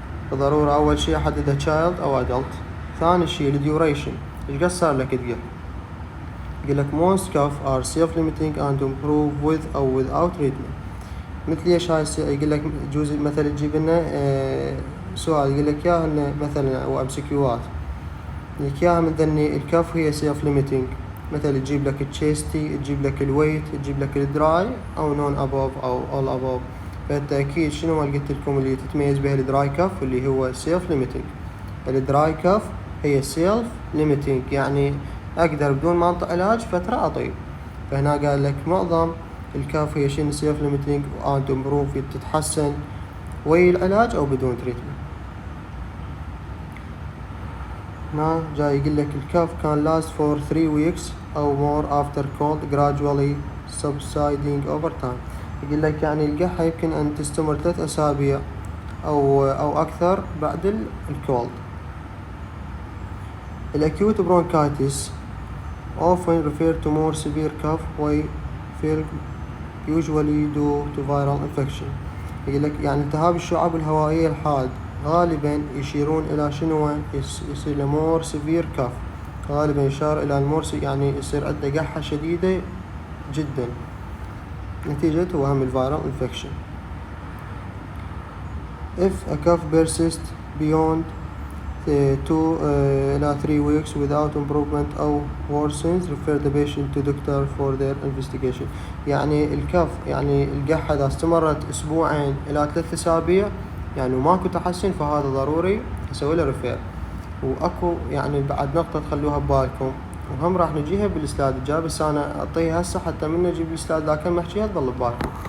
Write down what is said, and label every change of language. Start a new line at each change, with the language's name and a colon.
Arabic: فضروري اول شيء احدده child او adult. ثاني شيء الديوريشن، ايش قد صار لك تقح. يقول لك
English: most cough are self-limiting and improve with or without treatment.
Arabic: مثل ايش هاي يقول لك جوز مثلا تجيب لنا سؤال يقول لك ياه انه مثلا او امسكيوات لك ياها من ذني الكاف هي self-limiting، مثلا تجيب لك التشيستي، تجيب لك الويت، تجيب لك الدراي او نون ابوف او اول ابوف. فالتأكيد شنو ما قلت لكم اللي تتميز بها الدراي كاف اللي هو self-limiting. الدراي كاف هي self-limiting، يعني اقدر بدون ما انطي علاج فترة اطيب. فهنا قال لك معظم الكاف هي شنو
English: self-limiting and improve،
Arabic: تتحسن ويا العلاج او بدون تريتمنت. هنا جاي يقول لك الكاف
English: can last for 3 weeks او more after cold gradually subsiding over time.
Arabic: يقول لك يعني القحة يمكن ان تستمر 3 اسابيع او اكثر بعد الكولد.
English: الأكيوت bronchitis often referred to more severe cough which usually due to viral infection.
Arabic: يقول لك يعني التهاب الشعب الهوائية الحاد غالبا يشيرون إلى شنو، يصير
English: more severe cough،
Arabic: غالبا يشار إلى المورس، يعني يصير عنده قحة شديدة جدا نتيجة وهم الفيرال انفكشن.
English: If a cough persists beyond 2 إلى 3 weeks without improvement أو worsens refer the patient to doctor for their investigation.
Arabic: يعني الكف، يعني القحة إذا استمرت أسبوعين إلى 3 أسابيع يعني وماكو تحسن، فهذا ضروري أسوي له ريفير. وأكو يعني بعد نقطة تخلوها ببالكم، وهم راح نجيها بالسلايد الجاي، بس أنا أعطيها هسه حتى من نجيب السلايد ذاك محكيها تظل ببالكم.